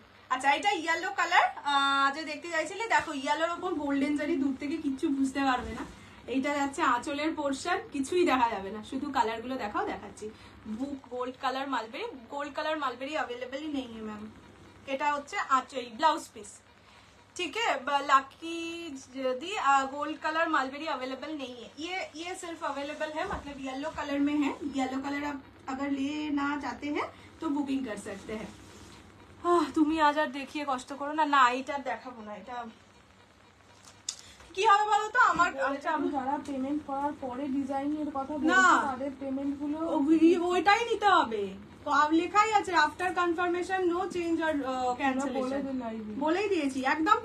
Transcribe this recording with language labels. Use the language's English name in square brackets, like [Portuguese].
[Bangla] আচ্ছা এটা yellow colour, যে দেখতে চাইছিলে, দেখো ইয়েলোর ওপর গোল্ডেন জারি, দূর থেকে কিচ্ছু বুঝতে পারবে না। এইটা যাচ্ছে আঁচলের পোর্শন, কিছুই দেখা যাবে না, শুধু কালার গুলো দেখাও, দেখাচ্ছি। বুক gold colour mulberry, gold colour mulberry [Hindi] available ही नहीं है मैम। [Bangla] এটা হচ্ছে আঁচল ব্লাউজ পিস, [Hindi] ठीक है। लाकी दी गोल्ड कलर मालबेरी अवेलेबल नहीं है, ये सिर्फ अवेलेबल है, मतलब येलो कलर में है। येलो कलर आप अगर लेना चाहते हैं तो बुकिंग कर सकते हैं। [Bangla] তুমি আজ আর দেখিয়ে কষ্ট করো না, না এটা দেখাবো না। এটা কি হবে বলো তো, আমার যারা পেমেন্ট করার পরে ডিজাইনের কথা না, বলছে তাদের পেমেন্ট গুলো ওইটাই নিতে হবে। তো লেখাই আছে [English] after confirmation no change আর cancellation, [Bangla] বলেই দিয়েছি একদম।